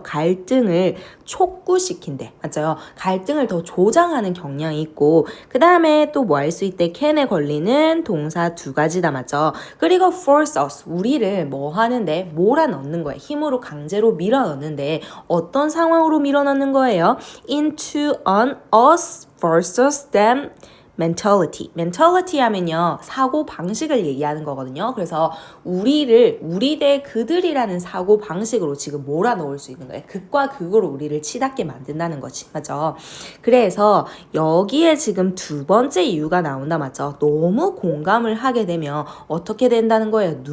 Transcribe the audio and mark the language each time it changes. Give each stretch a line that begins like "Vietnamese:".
Korean: 갈등을 촉구시킨대 맞죠? 갈등을 더 조장하는 경향이 있고 그 다음에 또 뭐 할 수 있대? can에 걸리는 동사 두 가지다 맞죠? 그리고 force us 우리를 뭐 하는데 몰아넣는 거예요. 힘으로 강제로 밀어넣는데 어떤 상황으로 밀어넣는 거예요?
English: into an us versus them mentality
Korean: 하면요 사고 방식을 얘기하는 거거든요. 그래서 우리 대 그들이라는 사고 방식으로 지금 몰아넣을 수 있는 거예요. 극과 극으로 우리를 치닫게 만든다는 거지. 맞죠? 그래서 여기에 지금 두 번째 이유가 나온다. 맞죠? 너무 공감을 하게 되면 어떻게 된다는 거예요?